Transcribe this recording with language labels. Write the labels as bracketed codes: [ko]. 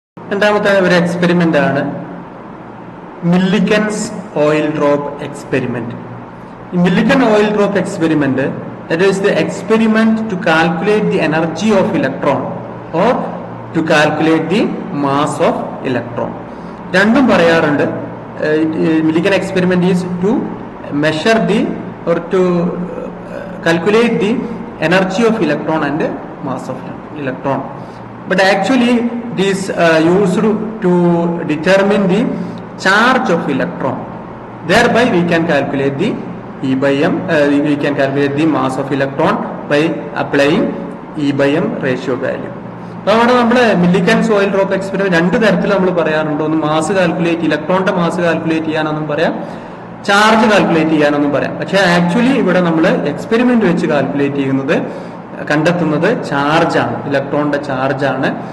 [ml] രണ്ടാമത്തെ ഒരു എക്സ്പെരിമെന്റ് ആണ് മില്ലിക്കൻസ് ഓയിൽ ഡ്രോപ്പ് എക്സ്പെരിമെന്റ്. ഈ Millikan oil drop experiment, [en] that is the experiment to calculate the energy of electron or to calculate the mass of electron. [ml] രണ്ടും പറയാറുണ്ട്. [en] Millikan experiment is to measure the or to calculate the energy of electron and mass of electron. But actually it is used to determine the charge of electron. Thereby we can calculate the E by M. We can calculate the mass of electron by applying E by M ratio value. [ml] അപ്പോൾ അവിടെ നമ്മൾ Millikan's oil drop experiment രണ്ട് തരത്തിൽ നമ്മൾ പറയാറുണ്ട്. ഒന്ന് mass calculate, ഇലക്ട്രോണിന്റെ mass calculate ചെയ്യാനൊന്നും പറയാം, ചാർജ് കാൽക്കുലേറ്റ് ചെയ്യാനൊന്നും പറയാം. പക്ഷെ ആക്ച്വലി ഇവിടെ നമ്മൾ എക്സ്പെരിമെന്റ് വെച്ച് കാൽക്കുലേറ്റ് ചെയ്യുന്നത്, കണ്ടെത്തുന്നത് ചാർജാണ്, ഇലക്ട്രോണിന്റെ ചാർജാണ്.